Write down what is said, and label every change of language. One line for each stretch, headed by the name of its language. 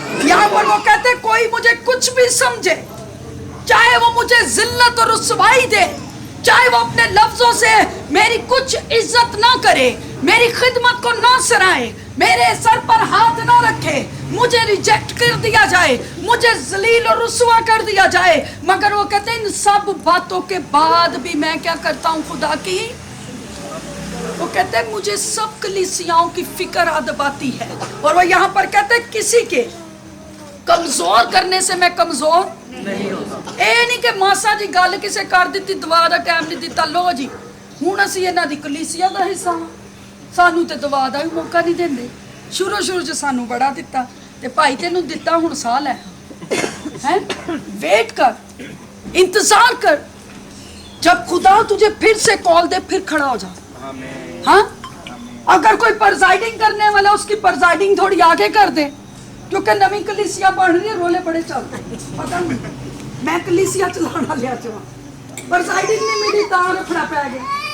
Hindi: यहाँ पर वो कहते हैं कोई मुझे कुछ भी समझे, चाहे वो मुझे जिल्लत और रुसवाई दे, चाहे वो अपने लफ्जों से मेरी कुछ इज्जत ना करे, मेरी खिदमत को ना सराहे, मेरे सर पर हाथ ना रखे, मुझे रिजेक्ट कर दिया जाए, मुझे जलील और रुसवा कर दिया जाए, मगर वो कहते हैं इन सब बातों के बाद भी मैं क्या करता हूँ खुदा की, वो कहते हैं मुझे सब कलीसियाओं की फिक्र अदब आती है। और वो यहाँ पर कहते हैं किसी के कमजोर करने से मैं कमजोर नहीं होता।
Punjabi: ਇਹ ਨਹੀਂ ਕਿ ਮਾਸਾ ਜੀ ਗੱਲ ਕਿਸੇ ਕਰ ਦਿੱਤੀ, ਦੁਆ ਦਾ ਟਾਈਮ ਨਹੀਂ ਦਿੱਤਾ, ਲੋ ਜੀ ਹੁਣ ਅਸੀਂ ਇਹਨਾਂ ਦੀ ਕਲੀਸਿਆ ਦਾ ਹਿੱਸਾ ਹਾਂ, ਸਾਨੂੰ ਤੇ ਦੁਆ ਦਾ ਵੀ ਮੌਕਾ ਨਹੀਂ ਦਿੰਦੇ। ਸ਼ੁਰੂ ਚ ਸਾਨੂੰ ਬੜਾ ਦਿੱਤਾ ਤੇ ਭਾਈ ਤੈਨੂੰ ਦਿੱਤਾ, ਹੁਣ ਸਾਹ ਲੈ
Hindi: हैं, वेट कर, इंतजार कर, जब खुदा तुझे फिर से कॉल दे फिर खड़ा हो जा। हाँ, अगर कोई प्रेजाइडिंग करने वाला उसकी प्रेजाइडिंग थोड़ी आगे कर दे, क्योंकि नवी कलीसिया बढ़ रही है, रोले बड़े चलते हैं, पता नहीं मैं कलीसिया चलाना लिया चवा,
Punjabi: प्रेजाइडिंग नहीं मिली तां रखना पै गया।